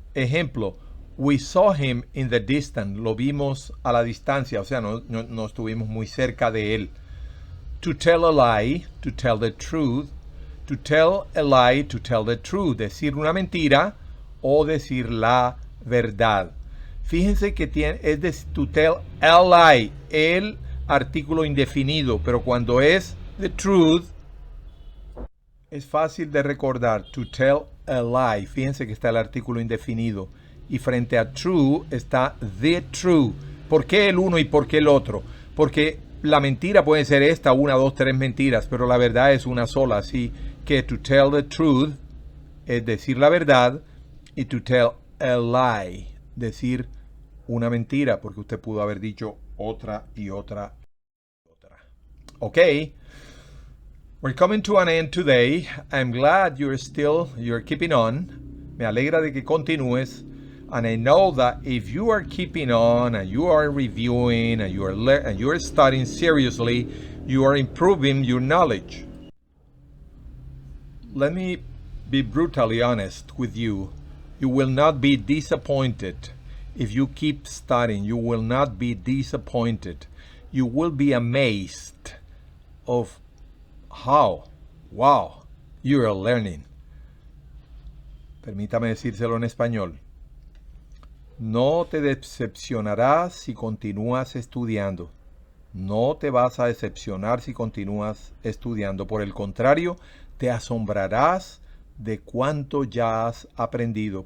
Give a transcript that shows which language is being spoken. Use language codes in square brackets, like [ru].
[en] Ejemplo, we saw him in the distance. [es] Lo vimos a la distancia, o sea, no estuvimos muy cerca de él. [en] To tell a lie, to tell the truth. To tell a lie, to tell the truth. [es] Decir una mentira o decir la verdad. Fíjense que es de to tell a lie, el artículo indefinido, pero cuando es the truth, es fácil de recordar. To tell a lie. Fíjense que está el artículo indefinido. Y frente a true está the true. ¿Por qué el uno y por qué el otro? Porque la mentira puede ser esta, una, dos, tres mentiras, pero la verdad es una sola. Así que to tell the truth es decir la verdad, y to tell a lie, decir una mentira, porque usted pudo haber dicho otra y otra y otra. Ok. [en] We're coming to an end today. I'm glad you're keeping on. [es] Me alegra de que continúes. [en] And I know that if you are keeping on and you are reviewing and you are studying seriously, you are improving your knowledge. Let me be brutally honest with you. You will not be disappointed if you keep studying. You will not be disappointed. You will be amazed of how, wow, you are learning. [es] Permítame decírselo en español. No te decepcionarás si continúas estudiando. No te vas a decepcionar si continúas estudiando. Por el contrario, te asombrarás de cuánto ya has aprendido.